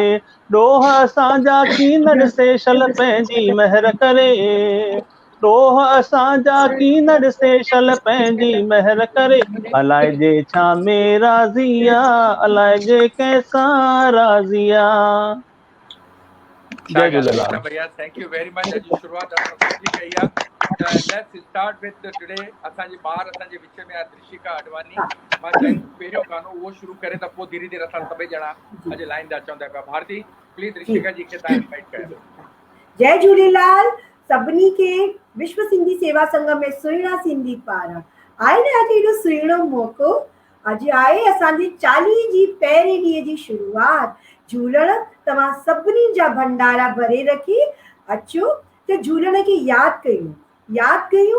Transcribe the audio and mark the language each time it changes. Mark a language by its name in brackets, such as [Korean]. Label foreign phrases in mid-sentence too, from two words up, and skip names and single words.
[Sindhi] ॾोह असांजा कीन ॾिसे शल पंहिंजी महर करे, ॾोह असांजा कीन ॾिसे शल पंहिंजी महर करे। अलाए जे छा में राज़ी आहे, अलाए जे कंहिंसां राज़ी आहे। जय झूलेलाल भैया, [English] Thank you very much. [Sindhi] अॼु शुरूआत असां सुठी कई आहे त [English] Let's start with today. [Sindhi] असांजे ॿार असांजे विच में आहे दृशिका अडवानी। मां चाहींदुमि पहिरियों गानो उहो शुरू करे त पोइ धीरे धीरे असां सभई ॼणा अॼु लाइन था चवंदा पिया। भारती प्लीज दृशिका जी खे तव्हां इनवाइट कयो। जय झूलेलाल सभिनी खे। विश्व सिंधी सेवा संघ में सुहिणा सिंधी पारां आहे न अॼु एॾो सुहिणो मौक़ो। अॼु आहे असांजी चालीहे जी पहिरें ॾींहं जी शुरूआत। झूलण तव्हां सभिनी जा भंडारा भरे रखी अचो त झूलण खे यादि कयूं।